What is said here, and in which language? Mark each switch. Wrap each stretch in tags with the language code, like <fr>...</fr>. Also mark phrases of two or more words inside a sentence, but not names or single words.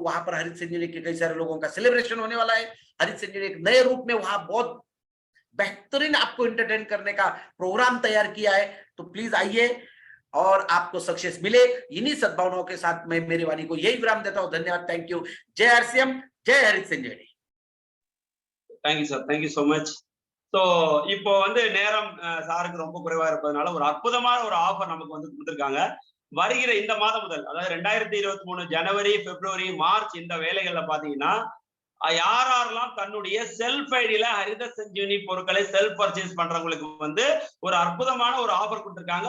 <hi>वहां पर हरित संजीवनी के कई सारे लोगों का सेलिब्रेशन होने वाला है। हरित संजीवनी एक नए रूप में वहां बहुत बेहतरीन आपको एंटरटेन करने का प्रोग्राम तैयार किया है। तो प्लीज आइए और आपको सक्सेस मिले। इन्हीं सद्भावनाओं के साथ मैं मेरी वाणी को यही विराम देता हूं। धन्यवाद,</hi> <en>thank you.</en> <hi>जय आरसीएम, जय हरित संजीवनी।</hi> <en>Thank you sir, thank you so much.</en> <ta>ஸோ இப்போ வந்து நேரம் சாருக்கு ரொம்ப குறைவா இருப்பதனால ஒரு அற்புதமான ஒரு ஆஃபர் நமக்கு வந்து கொடுத்துருக்காங்க. வருகிற இந்த மாதம் முதல், அதாவது 2023 ஜனவரி, பிப்ரவரி, மார்ச் இந்த வேலைகள்ல பாத்தீங்கன்னா யாரெல்லாம் தன்னுடைய செல்ஃப் ஐடியில ஹரித சஞ்சீவனி பொருட்களை</ta> <en>self purchase</en> <ta>பண்றவங்களுக்கு வந்து ஒரு அற்புதமான ஒரு ஆஃபர் கொடுத்திருக்காங்க.</ta>